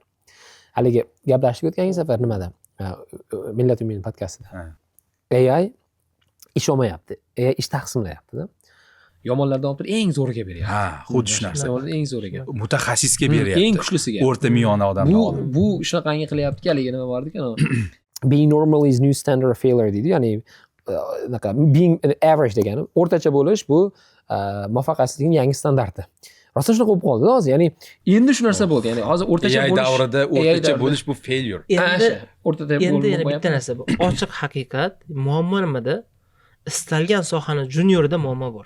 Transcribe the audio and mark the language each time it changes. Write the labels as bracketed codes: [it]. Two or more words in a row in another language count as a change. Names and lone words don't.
[uz] Haligi gaplashib o'tgan safar nimada? Millat umini podkastida. AI ish olmayapti. AI ish taqsimlayapti-da. Yomonlardan olib eng zo'riga beryapti. Ha, xuddi shu narsa. Eng zo'riga. Mutaxassisga beryapti. Eng kuchlisiga. O'rta miyona odamni olib. Bu shunaqangi qilyapti, haligi nima bor ekan? [en] Being normal is new standard of failure deydi. [uz] Ya'ni [en] being average [uz] degani o'rtacha bo'lish bu muvaffaqiyatsizlikning yangi standarti. Rosa shunaqa bo'lib qoldi hozir. Ya'ni endi shu narsa bo'ldi. Ya'ni hozir o'rtacha bo'lish davrida o'rtacha bo'lish bu failure. Endi o'rtada endi yana bitta narsa bor. Ochiq haqiqat, muammo nimada? Istalgan sohani juniorida muammo bor.